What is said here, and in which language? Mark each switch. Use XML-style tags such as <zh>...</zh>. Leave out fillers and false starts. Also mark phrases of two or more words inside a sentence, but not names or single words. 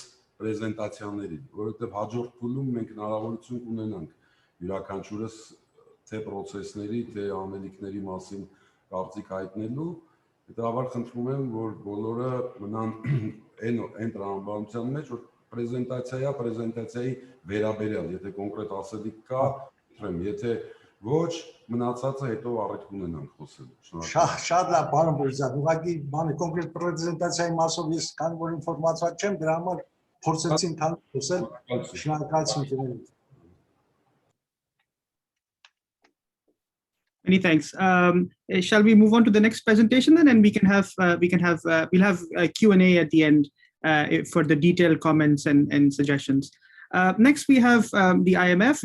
<hy>պրեզենտացիաներին, որովհետև հաջորդ փուլում մենք հնարավորություն կունենանք յուրաքանչյուրս թե պրոցեսների, թե անելիքների մասին կարծիք հայտնելու, հետևաբար խնդրում եմ, որ բոլորը մնան այն տրամաբանության մեջ, որ պրեզենտացիայի վերաբերյալ, եթե կոնկրետ ասելիք կա, խնդրեմ, եթե ոչ, մնացածը հետո առիթ կունենանք խոսելու։ Շատ լավ, պարոն Բոյզյան, ուղղակի բանը կոնկրետ պրեզենտացիայի մասով ես քանի որ ինֆորմացիա չեմ, դրա համար փորձեցի ընդհանուր խոսել։ Շնորհակալություն։</hy> <en>Many thanks. Shall we move on to the next presentation then, and we'll have a Q&A at the end for the detailed comments and suggestions. Next, we have the IMF.</en>